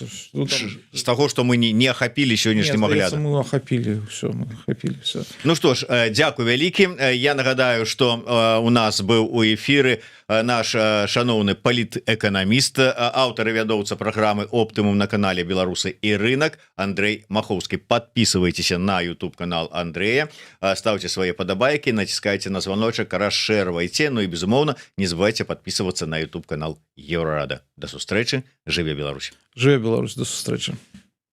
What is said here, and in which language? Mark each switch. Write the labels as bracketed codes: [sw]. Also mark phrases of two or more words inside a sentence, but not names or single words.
[be] з таго, што мы не ахапілі сённяшнім аглядам. Мы ахапілі все. Ну што ж, дзякуй вялікі. Я нагадаю, што у нас быў у эфіры наш шаноўны палітэканаміст, аўтар і вядоўца праграмы «Оптымум» на канале «Беларусы і рынок» Андрей Махоўскі. [ru] Подписывайтесь на YouTube-канал Андрея, ставьте свои подобайки, натискайте на звоночек, расширвайте, ну и, безумоўно, не забывайте подписываться на YouTube-канал Еврорада. [be] До сустрэчы. Жыве Беларусь. Жыве Беларусь, до сустрэчы.